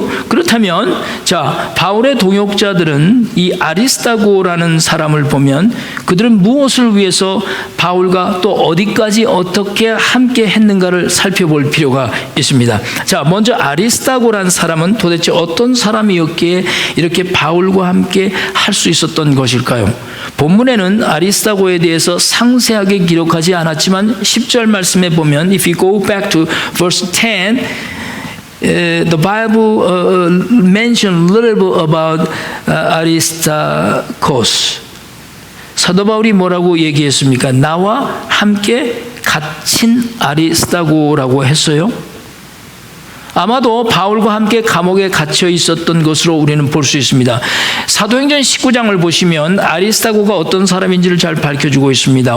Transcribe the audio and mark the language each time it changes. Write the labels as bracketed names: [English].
[Korean] 그렇다면 바울의 동역자들은 이 아리스타고라는 사람을 보면 그들은 무엇을 위해서 바울과 또 어디까지 어떻게 함께 했는가를 살펴볼 필요가 있습니다. 먼저 아리스타고라는 사람은 도대체 어떤 사람이었기에 이렇게 바울과 함께 할 수 있었던 것일까요? 본문에는 아리스타고에 대해서 상세하게 기록하지 않았지만 10절 말씀에 보면 [English] If you go back to verse 10, the Bible mentioned a little bit about Aristarchus. [Korean] 사도 바울이 뭐라고 얘기했습니까? 나와 함께 갇힌 아리스타고라고 했어요. 아마도 바울과 함께 감옥에 갇혀 있었던 것으로 우리는 볼 수 있습니다. 사도행전 19장을 보시면 아리스타고가 어떤 사람인지를 잘 밝혀주고 있습니다.